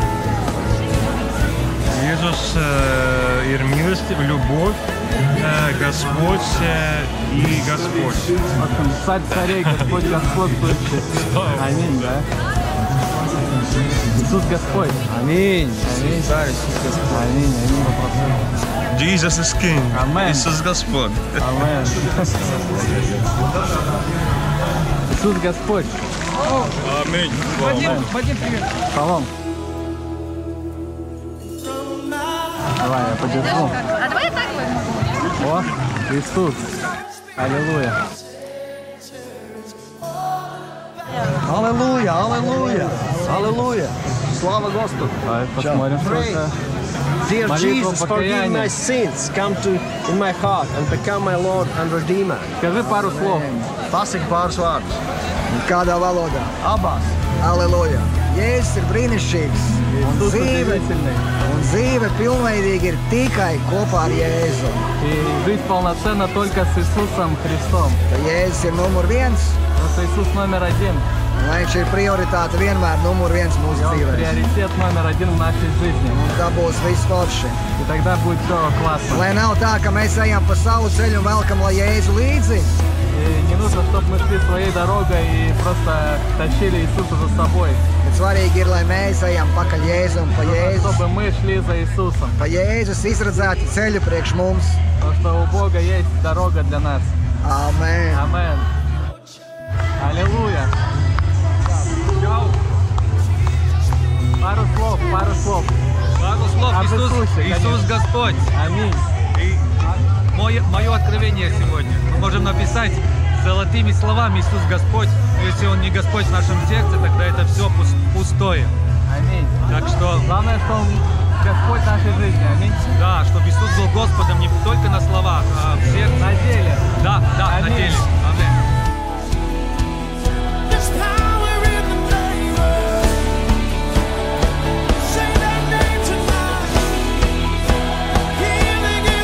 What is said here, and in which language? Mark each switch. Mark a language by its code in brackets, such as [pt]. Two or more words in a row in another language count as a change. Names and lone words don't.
[lv] Иисус ir mīlestība, [ru] любовь, Господь и Господь. В общем, царь царей, Господь господствующий. Аминь, да? Иисус Господь. Аминь. Аминь. Царь Иисус Господь. Аминь, аминь. [en] Jesus is King. Amen. [ru] Иисус Господь. Амен. Иисус Господь. Аминь. Вадим, привет. Шалом. Давай, я подержу. А давай я так возьму. О, Иисус. Аллилуйя. Аллилуйя, аллилуйя, аллилуйя. Слава Господу. Давай посмотрим, сколько. [en] Dear [ru] Молитва [en] Jesus, forgive [ru] покаяния. [en] my sins. Come to in my heart and become my Lord and Redeemer. [ru] Скажи пару слов. [lv] Pasaki pāris vārdus. Kādā valodā? Abās. Aleluja! Jēzus ir brīnišķīgs. Un dzīve pilnveidīgi ir tikai kopā ar Jēzu. [ru] И жизнь полноценна только с Иисусом Христом. [lv] Jēzus ir numur viens. [ru] Просто Иисус номер один. [lv] Lai viņš ir prioritāte vienmēr numur viens mūsu dzīvē. [ru] Приоритет номер один в нашей жизни. [lv] Un tā būs viss forši. [ru] И тогда будет все классно. [lv] Lai nav tā, ka mēs ejam pa savu ceļu un velkam lai Jēzu līdzi. [ru] И не нужно, чтобы мы шли своей дорогой и просто тащили Иисуса за собой. [lv] Bet svarīgi ir, lai mēs ejam pakaļ Jēzu un pa Jēzus. [ru] Чтобы мы шли за Иисусом. [lv] Pa Jēzus izredzētu ceļu priekš mums. [ru] Потому что у Бога есть дорога для нас. [lv] Amen. [ru] Амен. Аллилуйя. Пару слов, пару слов. Пару слов. Об Иисусе, Иисус конечно. Господь. Аминь. И мое откровение сегодня. Мы можем написать золотыми словами Иисус Господь. Но если Он не Господь в нашем сердце, тогда это все пустое. Аминь. Так что... Главное, что Он Господь нашей жизни. Аминь. Да, чтобы Иисус был Господом не только на словах, а в сердце. На деле. Да, на Аминь. деле. Аминь. [en] Say that name tonight. Healing